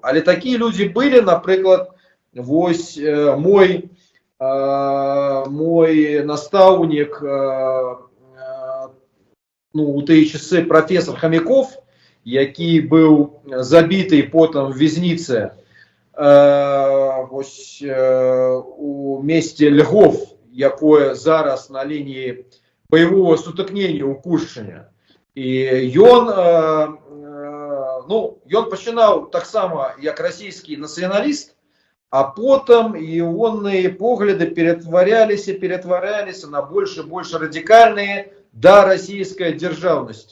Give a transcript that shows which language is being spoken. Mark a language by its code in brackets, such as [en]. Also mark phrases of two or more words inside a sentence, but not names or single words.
[be] Але такія людзі былі, напрыклад, вось мой настаўнік, ну, у тыя часы профессор Хомяков, які быў забіты потым в вязніцы вось у месце Льгов, якое зараз на лінії бойового сутыкнення ў Куршчыне. І ён пачынаў таксама як расійскі нацыяналіст, а потым ягоныя погляды ператваряліся на больш і больш радыкальныя да расійскай дзяржаўнасці.